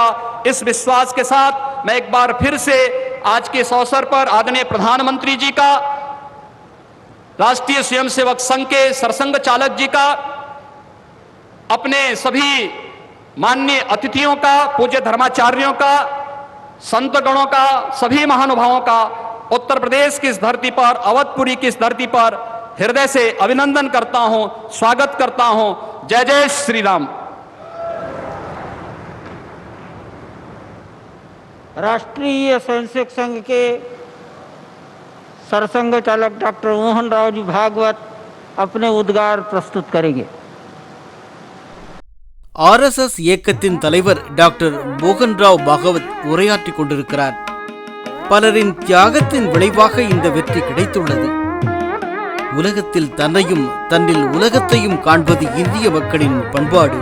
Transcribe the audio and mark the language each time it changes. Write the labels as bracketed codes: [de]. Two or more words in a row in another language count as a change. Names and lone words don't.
[hi] इस विश्वास के साथ मैं एक बार फिर से आज के इस अवसर पर आदरणीय प्रधानमंत्री जी का, राष्ट्रीय स्वयंसेवक संघ के सरसंघ चालक जी का, अपने सभी माननीय अतिथियों का, पूज्य धर्माचार्यों का, संतगणों का, सभी महानुभावों का उत्तर प्रदेश की इस धरती पर, अवधपुरी की इस धरती पर हृदय से अभिनंदन करता हूं, स्वागत करता हूं। जय जय श्री राम। राष्ट्रीय स्वयंसेवक संघ के सरसंघ चालक डॉक्टर मोहन राव जी भागवत अपने उद्गार प्रस्तुत करेंगे। [ta] RSS இயக்கத்தின் தலைவர் டாக்டர் மோகன் ராவ் பாகவத் உரையாற்றிக் கொண்டிருக்கிறார். பலரின் தியாகத்தின் விளைவாக இந்த வெற்றி கிடைத்துள்ளது. உலகத்தில் தன்னையும் தன்னில் உலகத்தையும் காண்பது இந்திய மக்களின் பண்பாடு.